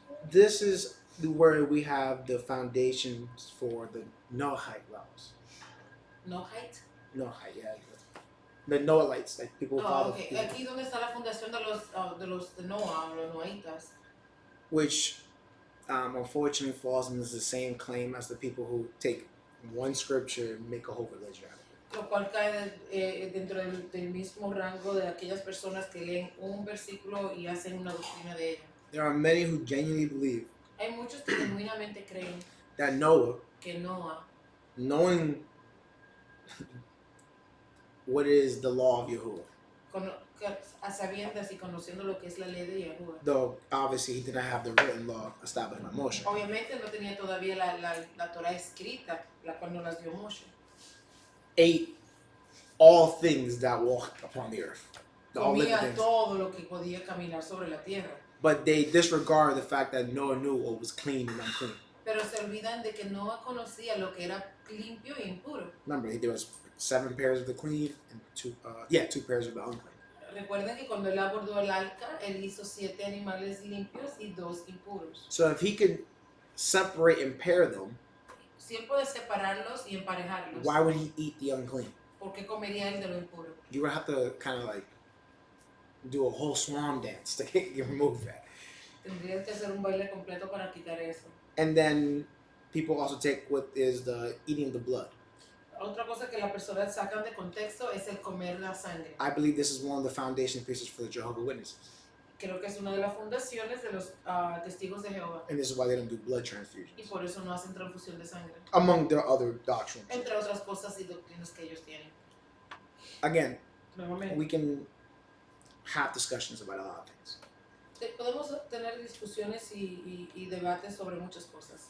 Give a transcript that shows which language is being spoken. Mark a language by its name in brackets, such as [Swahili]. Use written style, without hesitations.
[English] This is where we have the foundations for the Noahite laws. No height. Noahite, yeah. The Noahites, like people call Okay. them, [Spanish] Aquí donde está la fundación de Noah, los noahitas. [English] which unfortunately falls into the same claim as the people who take one scripture and make a whole religion out of it. [Spanish] Lo cual cae dentro del mismo rango de aquellas personas que leen un versículo y hacen una doctrina de ella. [English] There are many who genuinely believe [Spanish] Hay muchos que genuinamente creen [English] that Noah, [Spanish] que Noah, [English] knowing what is the law of Yahuwah, [Spanish] a sabiendas y conociendo lo que es la ley de Yahuwah, [English] though obviously he did not have the written law established by Moshe, [Spanish] obviamente no tenía todavía la Torah escrita, la cual no las dio Moshe. [English] ate all things that walked upon the earth. All living [Spanish] Comía [English] things. [Spanish] todo lo que podía caminar sobre la tierra. [English] But they disregard the fact that Noah knew what was clean and unclean. [Spanish] Pero se olvidan de que Noah conocía lo que era limpio y impuro. [English] Remember, there was 7 pairs of the clean and 2 pairs of the unclean. [Spanish] Recuerden que cuando él abordó el arca, él hizo 7 animales limpios y 2 impuros. [English] So if he could separate and pair them, [Spanish] Si él puede separarlos y emparejarlos, [English] why would he eat the unclean? [Spanish] ¿por qué comería él de lo impuro? [English] You would have to kind of like do a whole swan dance to remove that. [Spanish] Tendrías que hacer un baile completo para quitar eso. [English] And then people also take what is the eating the blood. [Spanish] Otra cosa que las personas sacan de contexto es el comer la sangre. [English] I believe this is one of the foundation pieces for the Jehovah's Witnesses. [Spanish] Creo que es una de las fundaciones de los testigos de Jehová. [English] And this is why they don't do blood transfusions. [Spanish] Y por eso no hacen transfusión de sangre. [English] Among their other doctrines. [Spanish] Entre otras cosas y doctrinas que ellos tienen. [English] Again, [Spanish] Nuevamente. [English] we can have discussions about a lot of things. [Spanish] Podemos tener discusiones y debates sobre muchas cosas.